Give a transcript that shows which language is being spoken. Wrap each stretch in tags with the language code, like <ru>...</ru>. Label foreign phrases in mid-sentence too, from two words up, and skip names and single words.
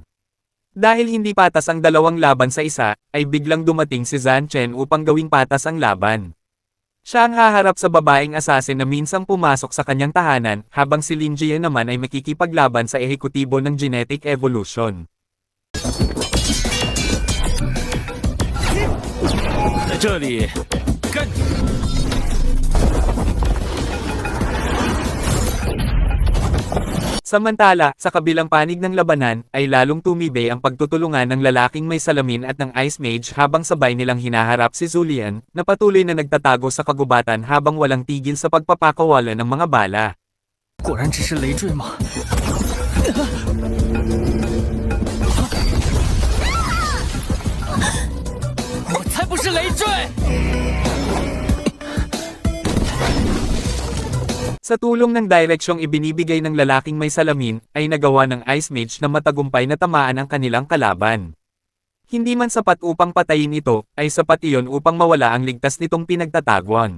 <tl>Dahil hindi patas ang dalawang laban sa isa, ay biglang dumating si Zan Chen upang gawing patas ang laban. Siya ang haharap sa babaeng assassin na minsang pumasok sa kanyang tahanan, habang si Lin Jie naman ay makikipaglaban sa ehekutibo ng Genetic Evolution.</tl> <zh>在这里，干！</zh> <tl>Samantala, sa kabilang panig ng labanan, ay lalong tumibay ang pagtutulungan ng lalaking may salamin at ng Ice Mage habang sabay nilang hinaharap si Zulian, na patuloy na nagtatago sa kagubatan habang walang tigil sa pagpapakawala ng mga bala.</tl> <zh>果然只是累赘吗？我才不是累赘！</zh> <tl>Sa tulong ng direksyong ibinibigay ng lalaking may salamin, ay nagawa ng Ice Mage na matagumpay na tamaan ang kanilang kalaban. Hindi man sapat upang patayin ito, ay sapat iyon upang mawala ang ligtas nitong pinagtataguan.</tl>